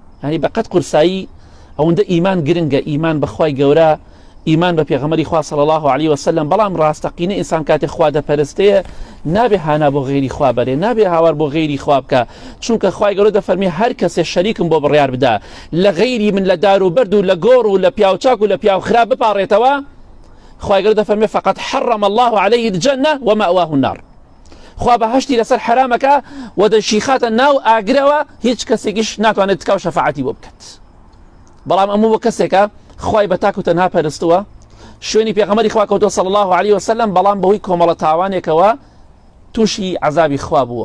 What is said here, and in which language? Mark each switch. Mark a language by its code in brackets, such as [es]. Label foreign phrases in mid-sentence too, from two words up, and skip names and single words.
[ckb] ینی بەقەت قورسایی ئەوەندە ئیمان گرنگە، ئیمان بەخوای گەورە، ئیمان بە پێغەمبەری خوا [ar] صلی الله علیه وسلم. [ckb] بەڵام ڕاستەقینە ئینسان کاتێک خوا دەپەرستێ نابێ هانا بۆ غێری خوا بەرێ، نابێ هاوار بۆ غێری خوا بکە، چونکە خوای گەورە دەفەرمێ هەر کەسێ شەریکم بۆ بڕیار بدا لە غەیری من لە دار و بەرد و لە گۆڕ و لە پیاوچاک و لە پیاو خراپ بپاڕێتەوە، خوای گەورە دەفەرمێ [ar] فقط حرم الله عليه الجنة ومأواه النار. [ckb] خوا بەهەشتی لەسەر حرامەکە و دەشیخاتە ناو ئاگرەوە، هیچ کەسێکیش ناتوانێت تکاو شەفاعەتی بۆ بکات. بەڵام ئەموو بۆ کەسێکە خوای بە تاک و تەنها پەرستووە، شوێنی پێغەمبەری خوا کەوتووە [ar] صلی الله عليه وسلم، [ckb] بەڵام بەهۆی کۆمەڵە تاوانێکەوە تووشی عەزابی خوا بووە.